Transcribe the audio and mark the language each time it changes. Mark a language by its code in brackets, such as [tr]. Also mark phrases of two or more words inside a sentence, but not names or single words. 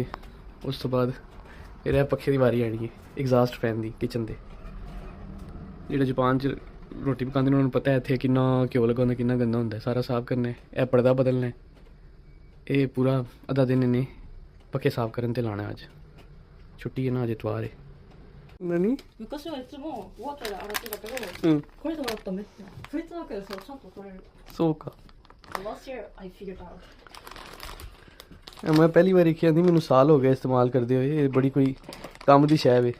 [pa] ਉਸ ਤੋਂ ਬਾਅਦ ਫਿਰ ਇਹ ਪੱਖੇ ਦੀ ਵਾਰੀ ਆਣੀ ਹੈ, [en] exhaust fan [pa] ਦੀ, ਕਿਚਨ ਦੇ। ਜਿਹੜੇ ਜਾਪਾਨ 'ਚ ਰੋਟੀ ਪਕਾਉਂਦੇ ਨੇ ਉਹਨਾਂ ਨੂੰ ਪਤਾ ਹੈ ਇੱਥੇ ਕਿੰਨਾ ਘਿਓ ਲੱਗਾ ਹੁੰਦਾ, ਕਿੰਨਾ ਗੰਦਾ ਹੁੰਦਾ। ਸਾਰਾ ਸਾਫ਼ ਕਰਨਾ। ਇਹ ਪਰਦਾ ਬਦਲਣਾ। ਇਹ ਪੂਰਾ ਅੱਧਾ ਦਿਨ ਇਹਨੇ ਪੱਖੇ ਸਾਫ਼ ਕਰਨ 'ਤੇ ਲਾਉਣਾ। ਅੱਜ ਛੁੱਟੀ ਹੈ ਨਾ, ਅੱਜ ਐਤਵਾਰ ਹੈ। 何？ [ja] 昔はいつも終わったら洗ってたけど、これで洗ったらめっちゃフェイツだけでさちゃんと取れる。そうか。 [en] Last year I figured out. [pa] ਮੈਂ ਪਹਿਲੀ ਵਾਰੀ ਦੇਖਿਆ ਸੀ, ਮੈਨੂੰ ਸਾਲ ਹੋ ਗਿਆ ਇਸਤੇਮਾਲ ਕਰਦੇ ਹੋਏ। ਇਹ ਬੜੀ ਕੋਈ ਕੰਮ ਦੀ ਸ਼ੈ ਵੇ।